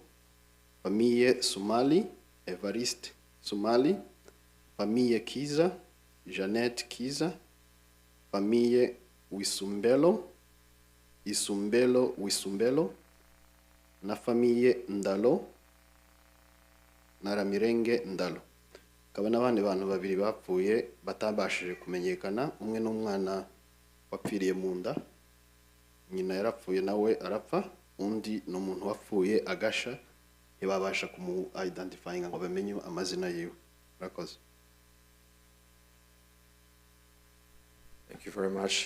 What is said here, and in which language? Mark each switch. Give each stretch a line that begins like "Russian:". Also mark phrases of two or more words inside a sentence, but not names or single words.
Rundi: Famille Sumali, Evariste Sumali. Famille Kiza, Jeannette Kiza. Famille Wisumbelo, Wisumbelo. Na famille Ndalo, Naramirenge Ndalo. Kaba n'abandi bantu babiri bapfuye batabashije kumenyekana. Umwe n'umwana wapfiriye mu nda, nyina yarapfuye nawe arapfa. Undi n'umuntu wapfuye agasha, ntibabasha kumu identifying ngo bamenye amazina yiwe. Murakoze.
English: Thank you very much.